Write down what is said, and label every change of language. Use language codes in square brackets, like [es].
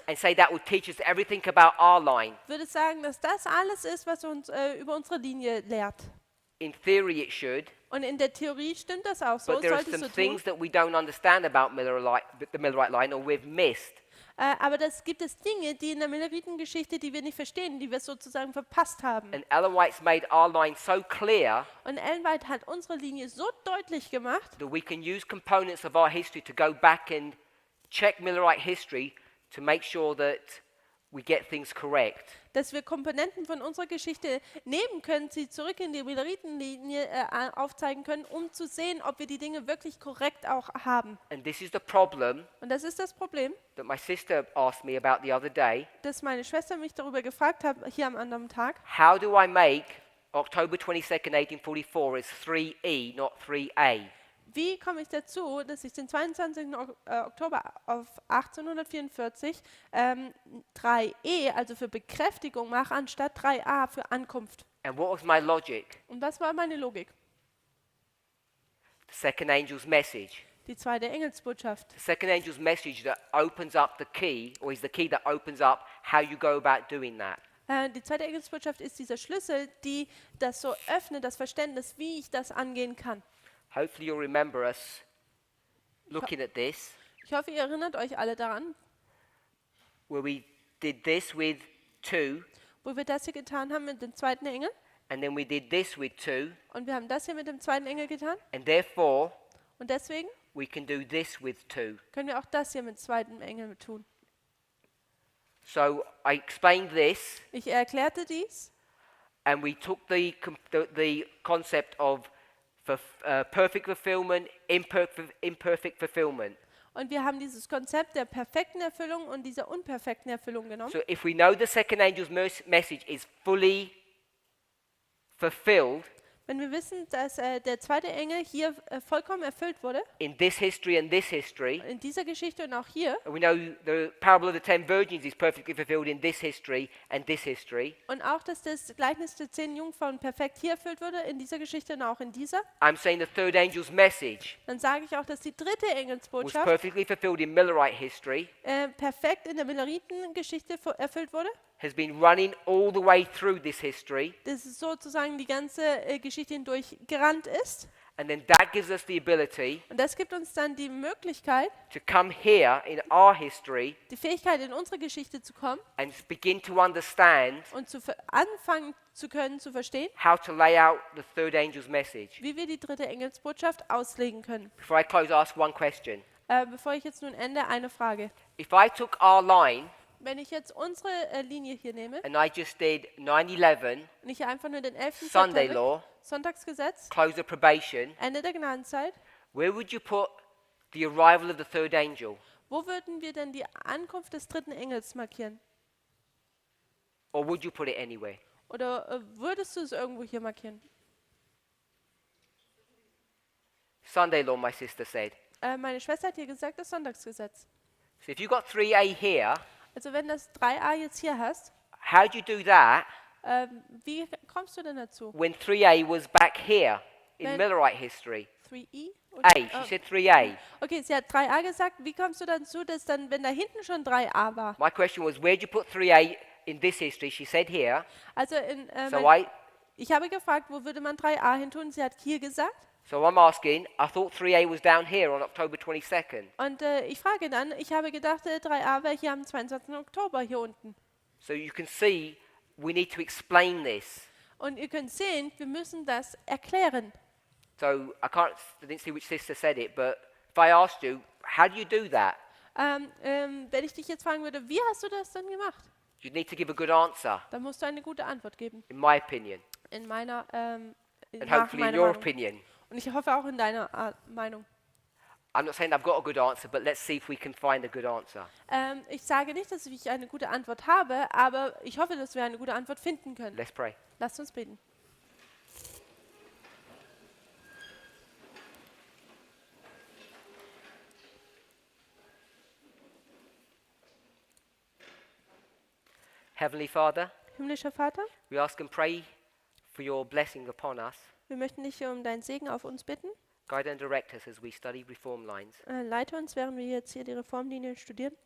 [en] and say that will teach us everything about our line. [de] würde sagen, dass das alles ist, was uns über unsere Linie lehrt. [en] In theory it should, [de] Und in der Theorie stimmt das auch so, [en] but there are [de] sollte es [en] some [de] so tun. [en] things that we don't understand about the Millerite line or we've missed. [de] Aber das gibt es Dinge, die in der Milleritengeschichte, die wir nicht verstehen, die wir sozusagen verpasst haben. [en] And Ellen White's made our line so clear [de] Und Ellen White hat unsere Linie so deutlich gemacht, [en] that we can use components of our history to go back and check Millerite history to make sure that we get things correct. [de] dass wir Komponenten von unserer Geschichte nehmen können, sie zurück in die Milleritenlinie aufzeigen können, um zu sehen, ob wir die Dinge wirklich korrekt auch haben. [en] And this is the problem [de] Und das ist das Problem, [en] that my sister asked me about the other day. [de] dass meine Schwester mich darüber gefragt hat, hier am anderen Tag. [en] How do I make October 22nd, 1844 as 3E, not 3A? [de] Wie komme ich dazu, dass ich den 22. Oktober auf 1844 3E, also für Bekräftigung mache, anstatt 3A für Ankunft? [en] And what was my logic? [de] Und was war meine Logik? [en] The second angel's message. [de] Die zweite Engelsbotschaft. [en] The second angel's message that opens up the key, or is the key that opens up how you go about doing that. [de] Die zweite Engelsbotschaft ist dieser Schlüssel, die das so öffnet, das Verständnis, wie ich das angehen kann. [en] Hopefully you'll remember us looking at this, [de] Ich hoffe, ihr erinnert euch alle daran, [en] where we did this with 2, [de] wo wir das hier getan haben mit dem zweiten Engel. [en] and then we did this with 2, [de] Und wir haben das hier mit dem zweiten Engel getan. [en] and therefore [de] Und deswegen [en] we can do this with 2. [de] können wir auch das hier mit zweiten Engel tun. [en] So I explained this, [de] Ich erklärte dies. [en] and we took the concept of perfect fulfillment, imperfect fulfillment. [de] Und wir haben dieses Konzept der perfekten Erfüllung und dieser unperfekten Erfüllung genommen. [en] So if we know the second angel's message is fully fulfilled [de] Wenn wir wissen, dass der zweite Engel hier vollkommen erfüllt wurde, [en] in this history and this history, [de] in dieser Geschichte und auch hier, [en] and we know the parable of the 10 virgins is perfectly fulfilled in this history and this history, [de] und auch, dass das Gleichnis der 10 Jungfrauen perfekt hier erfüllt wurde, in dieser Geschichte und auch in dieser, [en] I'm saying the third angel's message [de] dann sage ich auch, dass die dritte [en] was [de] Engelsbotschaft [en] perfectly fulfilled in Millerite history, [de] perfekt in der Milleritengeschichte erfüllt wurde. [en] has been running all the way through this history, [de] Dass es sozusagen die ganze Geschichte hindurch gerannt ist. [en] and then that gives us the ability [de] Und das gibt uns dann die Möglichkeit, [en] to come here in our history [de] die Fähigkeit, in unsere Geschichte zu kommen [en] and begin to understand [de] und anfangen zu können, zu verstehen, [en] how to lay out the third angel's message. [de] wie wir die dritte Engelsbotschaft auslegen können. [en] Before I close, ask one question. [de] Bevor ich jetzt nun ende, eine Frage. [en] If I took our line [de] Wenn ich jetzt unsere Linie hier nehme [en] and I just did 9/11, [de] und ich einfach nur den 11. [en] Sunday [de] September, [en] law, [de] Sonntagsgesetz, [en] close of probation, [de] Ende der Gnadenzeit, [en] where would you put the arrival of the third angel? [de] wo würden wir denn die Ankunft des dritten Engels markieren? [en] Or would you put it anywhere? [de] Oder würdest du es irgendwo hier markieren? [en] Sunday law, my sister said. [de] Meine Schwester hat hier gesagt, das Sonntagsgesetz. [en] So if you've got 3A here, [de] Also wenn das 3a jetzt hier hast, [en] how do you do that [de] wie kommst du denn dazu? [en] when 3A was back here in When- Millerite history? 3e? A, she said 3A. [de] Okay, sie hat 3a gesagt. Wie kommst du dazu, dass dann, wenn da hinten schon 3a war? [en] My question was, where'd you put 3A in this history? She said here. [de] Also [en] So [de] ich habe gefragt, wo würde man 3a hin tun? Sie hat hier gesagt. [en] So I'm asking, I thought 3A was down here on October 22nd. [de] Und ich frage dann, ich habe gedacht, 3a wäre hier am 22. Oktober hier unten. [en] So you can see we need to explain this. [de] Und ihr könnt sehen, wir müssen das erklären. [en] So I didn't see which sister said it, but if I asked you, how do you do that? [de] Wenn ich dich jetzt fragen würde, wie hast du das denn gemacht? [en] You'd need to give a good answer, [de] Dann musst du eine gute Antwort geben. [en] in my opinion, [de] In meiner, [en] and [de] nach [en] hopefully in [de] meiner [en] your [de] Meinung. [en] opinion. [de] Und ich hoffe auch in deiner Meinung. [en] I'm not saying I've got a good answer, but let's see if we can find a good answer. [de] Ich sage nicht, dass ich eine gute Antwort habe, aber ich hoffe, dass wir eine gute Antwort finden können. [en] Let's pray. [de] Lasst uns beten. [en] Heavenly Father, [de] Himmlischer Vater, [en] we ask and pray for your blessing upon us. [de] wir möchten dich um deinen Segen auf uns bitten. [en] Guide and direct us as we study reform lines. [de] Leite uns, während wir jetzt hier die Reformlinien studieren.